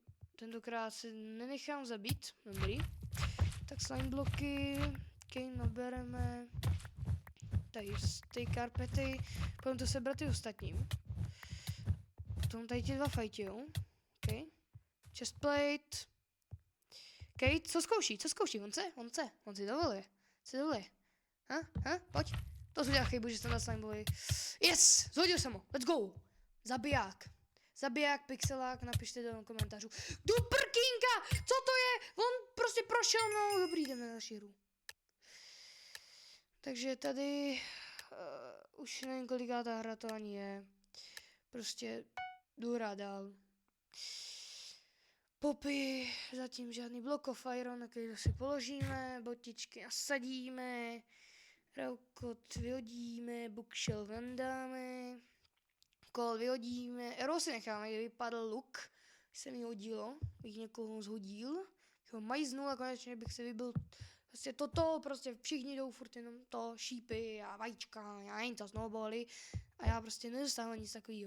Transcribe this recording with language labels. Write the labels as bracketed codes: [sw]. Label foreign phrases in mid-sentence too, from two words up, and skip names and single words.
[cs] Tentokrát si nenechám zabít, dobrý. Tak slime bloky, okay, nabereme tady z té karpety, potom to sebrat ty ostatním. Potom tady ti dva fajtijou, okay. Chestplate. Okay, co zkouší, on si dovoluje, pojď. To jsi udělal chybu, že jsem na slime boy. Yes, zhodil jsem ho, [en] let's go. [cs] Zabiják, pixelák, napište do komentářů. Do prkínka, co to je? On prostě prošel, no dobrý, jdeme na další hru. Takže tady už nevím, koliká ta hra to ani je. Prostě jdu hrát dál. Popy, zatím žádný [en] block of iron, [cs] na který si položíme, botičky nasadíme, raukot vyhodíme, bookshelf nandáme, kol vyhodíme, arrow si necháme, kde vypadl luk, se mi hodilo, bych někoho zhodil, ho majznul a konečně bych si vybil prostě toto, prostě všichni jdou furt jenom to, šípy a vajíčka, já jen to snowbally a já prostě nedostávám nic takového.